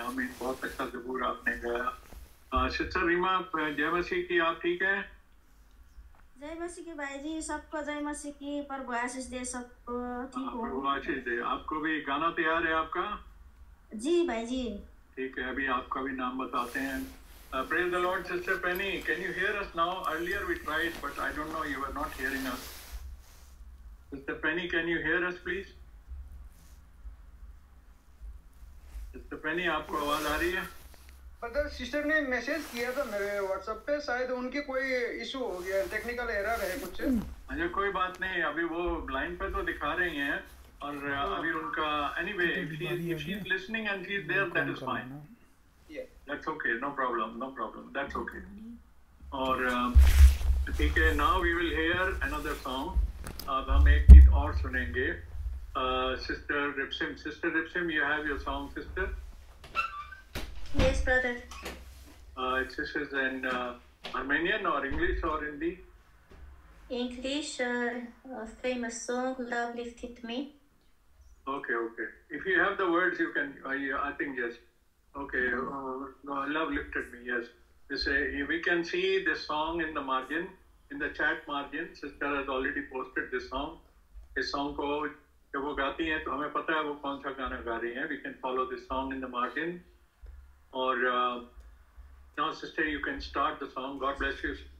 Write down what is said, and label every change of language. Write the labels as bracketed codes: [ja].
[hi] हमें बहुत अच्छा ज़बूर आपने गाया। सिस्टर रीमा, जय मसीह की, आप ठीक है? जय मसीह की भाई जी, सबको जय मसीह की, प्रभु आशीष दे सबको। ठीक हो? प्रभु आशीष दे। आपको भी गाना तैयार है आपका? जी भाई जी। ठीक है, अभी आपका भी नाम बताते हैं। [en] Praise the Lord, Sister Penny. Can you hear us now? Earlier we tried, but I don't know, you were not hearing us. Sister Penny, can you hear us, please? [hi] Sister Penny, आपको आवाज आ रही है? Brother, sister ने message किया था मेरे WhatsApp पे, शायद उनके कोई इशू हो गया, टेक्निकल एरर है कुछ। अच्छा, कोई बात नहीं, अभी वो लाइन पे तो दिखा रही हैं, और अभी उनका [en] anyway, if she's listening and she's there, that is fine. That's okay, no problem, that's okay. [hi] और ठीक है, [en] now we will hear another song. [hi] अब हम एक गीत और सुनेंगे। [en] Sister Ripsim, you have your song, sister? Yes, brother. This is in Armenian or English or Hindi? English, famous song, Love Lifted Me. Okay. If you have the words, you can, I think yes. Okay, Love Lifted Me, yes. We can see this song in the margin, in the chat margin. Sister has already posted this song. [hi] इस song को जब वो गाती हैं तो हमें पता है वो कौन सा गाना गा रही हैं. [en] We can follow this song in the margin. और now sister, you can start the song. God bless you.